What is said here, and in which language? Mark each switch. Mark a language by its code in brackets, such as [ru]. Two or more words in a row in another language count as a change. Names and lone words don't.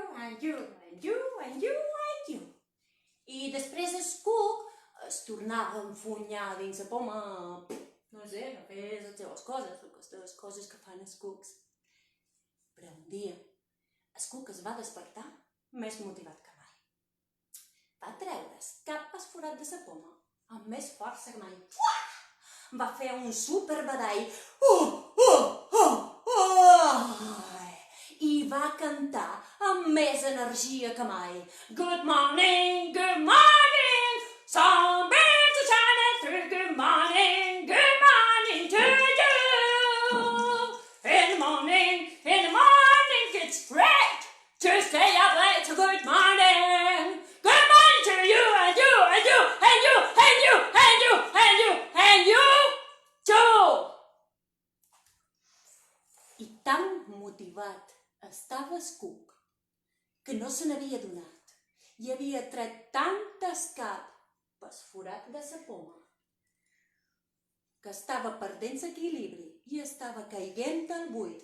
[en] and you, and you, and you, and you. [ca] I després el cuc es tornava a enfunyar dins la poma, no sé, a fer les seves coses, aquestes coses que fan els cucs. Però un dia, el cuc es va despertar més motivat que mai. Va treure's cap al forat de la poma amb més força que mai. Va fer un superbadall i va cantar amb més energia que mai. [en] Good morning, some birds are shining through. Good morning to you. In the morning, it's great to stay up late. So good morning to you and you and you and you and you and you and you and you too. [ca] I tan motivat estava el cuc que no se n'havia adonat i havia tret tant escap pel forat de la poma que estava perdent l'equilibri i estava caient al buit.